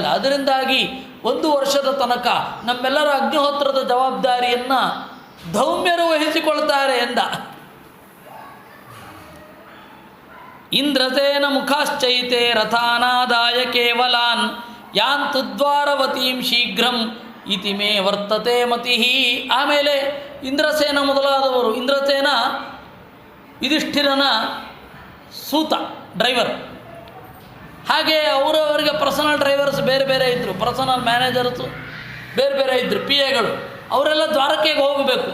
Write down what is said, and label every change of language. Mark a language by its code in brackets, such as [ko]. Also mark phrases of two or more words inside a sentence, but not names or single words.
[kn] ಅದರಿಂದಾಗಿ 1 ವರ್ಷದ ತನಕ ನಮ್ಮೆಲ್ಲರ ಅಗ್ನಿಹೋತ್ರದ ಜವಾಬ್ದಾರಿಯನ್ನು ಧೌಮ್ಯರು ವಹಿಸಿಕೊಳ್ತಾರೆ ಎಂದ. [sa] ಇಂದ್ರಸೇನ ಮುಖಾಶ್ಚೈತೆ ರಥಾನಾದಾಯ ಕೇವಲಾನ್ ಯಾಂತು ದ್ವಾರವತೀಂ ಶೀಘ್ರಂ ಇತಿ ಮೇ ವರ್ತತೆ ಮತಿ. [kn] ಆಮೇಲೆ ಇಂದ್ರಸೇನ ಮೊದಲಾದವರು, ಇಂದ್ರಸೇನ ಯುಧಿಷ್ಠಿರನ ಸೂತ, ಡ್ರೈವರ್, ಹಾಗೆ ಅವರವರಿಗೆ [en] personal drivers [kn] ಬೇರೆ ಬೇರೆ ಇದ್ದರು, [en] personal managersು [kn] ಬೇರೆ ಬೇರೆ ಇದ್ದರು, ಪಿ ಎಗಳು. ಅವರೆಲ್ಲ ದ್ವಾರಕೆಗೆ ಹೋಗಬೇಕು.